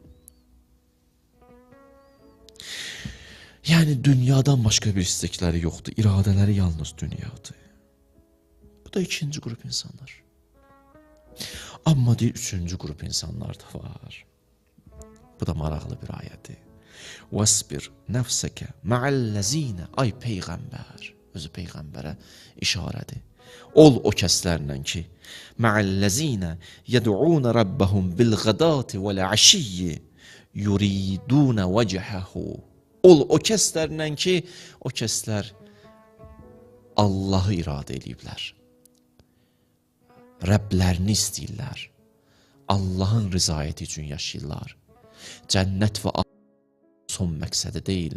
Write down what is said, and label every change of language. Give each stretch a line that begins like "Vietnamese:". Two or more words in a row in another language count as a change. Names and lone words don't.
Azerbaijani: Yəni dünyadan başqa bir istekləri yoxdur, iradələri yalnız dünyadır. Bu da ikinci qrup insanlar. Amma deyir, üçüncü qrup insanlar da var. Bu da maraqlı bir ayədir.
Arabic: وَاسْبِرْ نَفْسَكَ مَعَ الَّذ۪ينَ
Azerbaijani: Ay Peyğəmbər, özü Peyğəmbərə işarədir. Ol o kəslərlə ki,
Arabic: مَعَ الَّذ۪ينَ يَدْعُونَ رَبَّهُمْ بِالْغَدَاتِ وَالْعَشِيِّ يُرِيدُونَ وَجْهَهُ
Azerbaijani: Ol o kəslərlə ki, o kəslər Allahı iradə ediblər. Rəblərini istəyirlər. Allahın rızayəti üçün yaşayırlar. Cənnət və son məqsədi deyil.